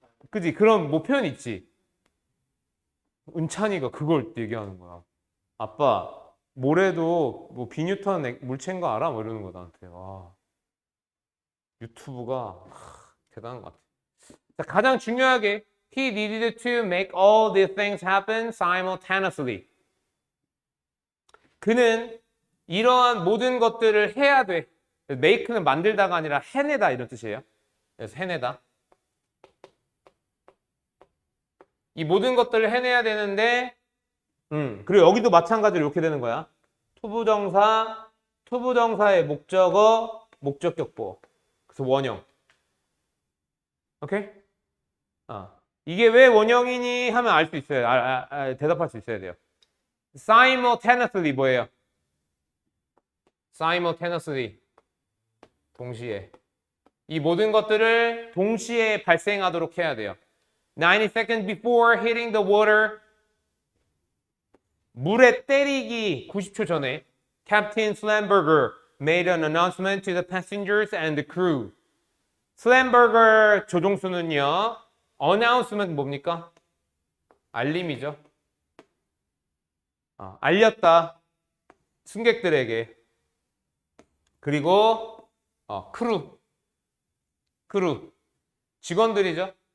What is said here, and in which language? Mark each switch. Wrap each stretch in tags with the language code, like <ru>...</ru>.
<ko>그지? 그런 뭐 표현 있지. 은찬이가 그걸 얘기하는 거야. 아빠, 모래도 뭐 비뉴턴 물체인 거 알아? 뭐 이러는 거 나한테. 와, 유튜브가 대단한 것 같아. 자, 가장 중요하게</ko> <en>he needed to make all these things happen simultaneously.</en> <ko>그는 이러한 모든 것들을 해야 돼. make는 만들다가 아니라 해내다 이런 뜻이에요. 그래서 해내다. 이 모든 것들을 해내야 되는데 그리고 여기도 마찬가지로 이렇게 되는 거야. 투부정사, 투부정사의 목적어, 목적격보. 그래서 원형. 오케이? 이게 왜 원형이니 하면 알 수 있어요. 대답할 수 있어야 돼요. simultaneously 뭐예요? simultaneously 동시에. 이 모든 것들을 동시에 발생하도록 해야 돼요.</ko> <en>90 seconds before hitting the water.</en> <ko>물에 때리기 90초 전에</ko> <en>Captain Slamberger made an announcement to the passengers and the crew.</en> <ko>슬램버거 조종수는요. announcement 뭡니까? 알림이죠. 알렸다. 승객들에게. 그리고 크루. 직원들이죠.</ko>